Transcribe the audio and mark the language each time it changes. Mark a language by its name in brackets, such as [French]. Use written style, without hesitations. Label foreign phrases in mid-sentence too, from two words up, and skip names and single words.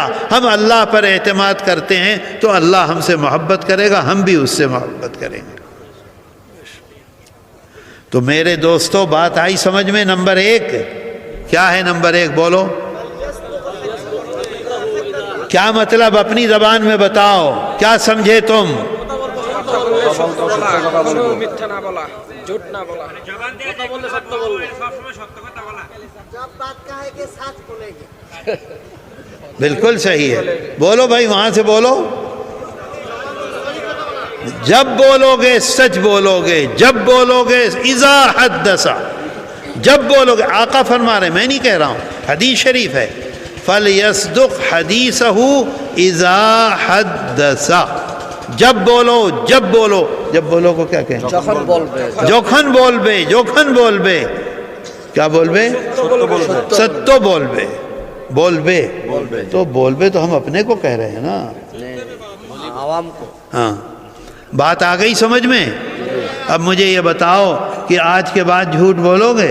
[Urdu] ہم اللہ پر اعتماد کرتے ہیں تو اللہ ہم سے محبت کرے گا، ہم بھی اس سے محبت کریں گے۔ تو میرے دوستو، بات آئی سمجھ میں؟ نمبر ایک کیا ہے؟ نمبر ایک بولو، کیا مطلب؟ اپنی زبان میں بتاؤ، کیا سمجھے تم؟ [Bangla] মিথ্যা না বলা, ঝুট না বলা, কথা বললে সত্য বলবে, সবসময় সত্য কথা বলা, [Urdu] جب بات کہے گے سچ بولیں گے. بالکل صحیح ہے، بولو بھائی وہاں سے بولو۔ جب بولو گے سچ بولو گے، جب بولو گے [Arabic] اذا حدث، [Urdu] جب بولو گے، آقا فرما رہے، میں نہیں کہہ رہا ہوں، حدیث شریف ہے، [Arabic] فَلْيَصْدُقْ حَدِيثَهُ إِذَا حَدَّثَ، [Urdu] جب بولو جب بولو کو کیا کہیں؟ [Bangla] যখন বলবে, যখন বলবে, কী বলবে? সত্য বলবে, তো বলবে [Urdu] تو ہم اپنے کو کہہ رہے ہیں نا، عوام کو۔ ہاں، بات آ گئی سمجھ میں؟ اب مجھے یہ بتاؤ کہ آج کے بعد جھوٹ بولو گے؟